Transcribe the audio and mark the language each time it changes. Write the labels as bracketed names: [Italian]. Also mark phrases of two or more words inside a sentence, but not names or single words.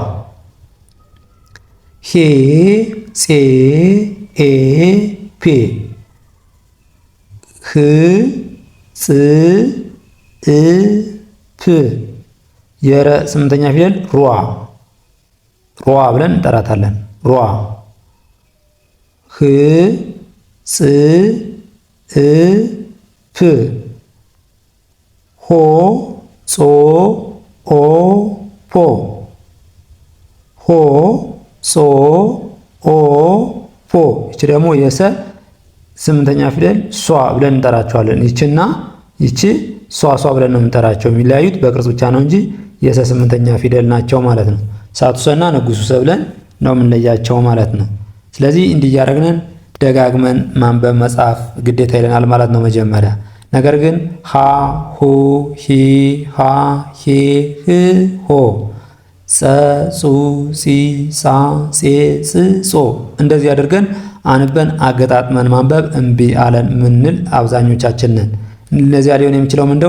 [Amharic] ሄ ጼ ኤ ፔ ህ ጽ እ ፕ። የረ ስምንተኛ ፊደል ሯ ሯ ብለን እንጠራታለን ሯ። ህ ጽ እ ፕ ሆ ጾ ኦ ፖ ሆ ጾ ኦ ፖ። ይቺ ደግሞ የሰ ስምንተኛ ፊደል ሷ ብለን እንጠራቸዋለን። ይቺና ይቺ ሷ ሷ ብለን ነው የምንጠራቸው። የሚለያዩት በቅርጽ ብቻ ነው እንጂ የሰ ስምንተኛ ፊደል ናቸው ማለት ነው። ሳቱሰና ንጉሱ ሰ ብለን ነው የምንለያቸው ማለት ነው። ስለዚህ እንዲህ እያደረግን ደጋግመን ማንበብ መጻፍ ግዴታ ይለናል ማለት ነው መጀመሪያ። ነገር ግን ሀ ሁ ሂ ሃ ሄ ህ ሆ ጸ ጹ ጺ ጻ ጼ ጽ ጾ እንደዚህ አድርገን አንበን አገጣጥመን ማንበብ እምቢ አለን ምንል አብዛኞቻችን ነን። ለዚያ ሊሆን የሚችለው ምንድነው?